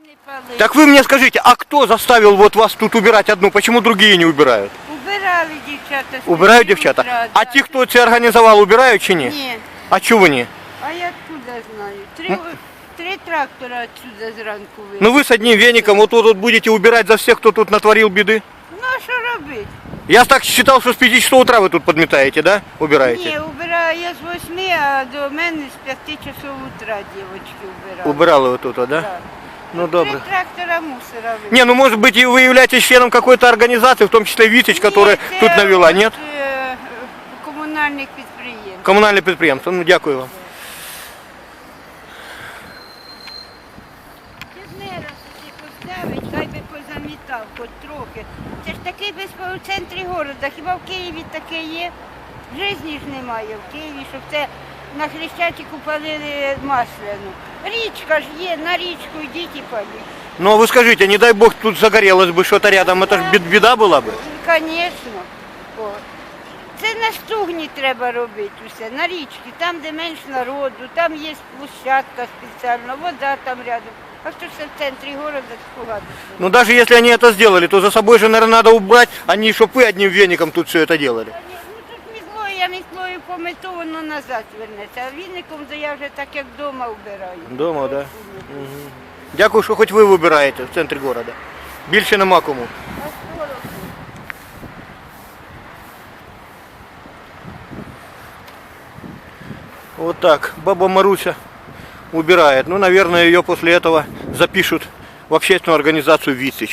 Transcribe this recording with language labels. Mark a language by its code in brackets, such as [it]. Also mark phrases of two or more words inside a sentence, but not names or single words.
[ru] Так вы мне скажите, а кто заставил вот вас тут убирать одну? Почему другие не убирают? [uk] Убирали дівчата. Убирають дівчата? А ті, хто це організував, убирають чи ні? Ні. А чого ні? [ru] А я откуда знаю? Три трактора отсюда [uk] зранку вийшли. [ru] Ну вы с одним веником вот тут вот будете убирать за всех, кто тут натворил беды? [uk] Ну а що робити? [ru] Я так считал, что с 5 часов утра вы тут подметаете, да? Убираете? [uk] Ні, убираю я з 8, а до мене з [ru] 5 часов утра [uk] дівчатки убирали. [ru] Убирали вы тут, да? Да. Ну Три [uk] добре. [ru] трактора мусора [uk] вийшли. [ru] Не, ну может быть и вы являетесь членом какой-то организации, в том числе Витич, которая [uk] Ні, тут це навела, от, [ru] нет? [uk] Комунальних підприємств. [ru] Коммунальное предприятие. [uk] Ну дякую вам. Інженера собі поставить, хай би позамітав хоч трохи. Це ж такий безпорядок в центрі города. Хіба в Києві таке є? В житті ж немає в Києві, щоб це на Хрещатику палили масляну. Річка ж є, на річку йдіть і паліть. [ru] Ну а вы скажите, не дай бог тут загорелось бы что-то рядом, это же беда была бы? [uk] Звісно. Це на стугні треба робити усе, на річці, там, де менш народу, там є площадка спеціальна, вода там рядом. А що ж це в центрі города погано? [ru] Ну даже если они это сделали, то за собой же, наверное, надо убрать, а не чтобы вы одним веником тут все это делали. [uk] Ну тут мітлою, я мітлою помету, воно назад вернеться, а віником то я вже так як вдома вбираю. [ru] Дома, да? Угу. [uk] Дякую, що хоч ви вибираєте в центрі міста. Більше нема кому. А що робити? [ru] Вот так, баба Маруся убирает. Ну, наверное, ее после этого запишут в общественную организацию «Витич».